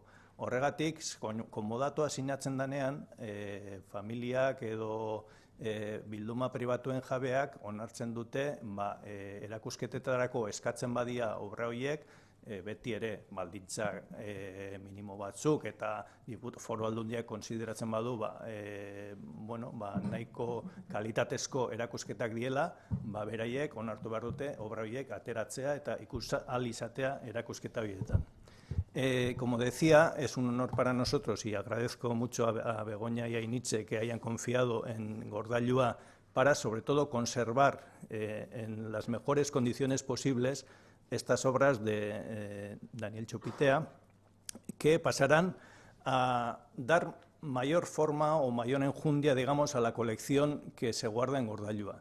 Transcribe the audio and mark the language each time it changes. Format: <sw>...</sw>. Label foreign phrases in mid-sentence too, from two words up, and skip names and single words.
<eu>Horregatik, komodatua sinatzen denean, familiak edo bilduma pribatuen jabeak onartzen dute erakusketetarako eskatzen badia obra horiek, beti ere baldintza minimo batzuk eta Foru Aldundiak konsideratzen badu nahiko kalitatezko erakusketak diela, beraiek onartu behar dute obra horiek ateratzea eta ikus ahal izatea erakusketa horietan.</eu> <es>Como decía, es un honor para nosotros y agradezco mucho a Begoña y a Initze que hayan confiado en Gordailoa para, sobre todo, conservar en las mejores condiciones posibles estas obras de Daniel Txopitea, que pasarán a dar mayor forma o mayor enjundia, digamos, a la colección que se guarda en Gordailoa.</es>